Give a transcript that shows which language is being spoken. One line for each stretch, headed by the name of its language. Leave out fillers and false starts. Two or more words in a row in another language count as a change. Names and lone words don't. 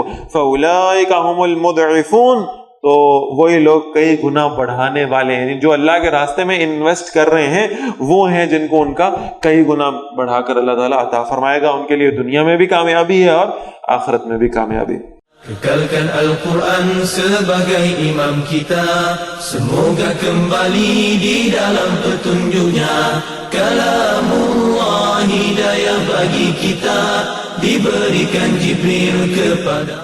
Arabic: فاولئک هم المضعفون،
Urdu: تو وہی لوگ کئی گنا بڑھانے والے ہیں. یعنی جو اللہ کے راستے میں انویسٹ کر رہے ہیں وہ ہیں جن کو ان کا کئی گنا بڑھا کر اللہ تعالیٰ عطا فرمائے گا. ان کے لیے دنیا میں بھی کامیابی ہے اور آخرت میں بھی کامیابی.
Malay: Kekalkan Al-Quran sebagai imam kita, semoga kembali di dalam petunjuknya. Kalamullah hidayah bagi kita, diberikan Jibril kepada.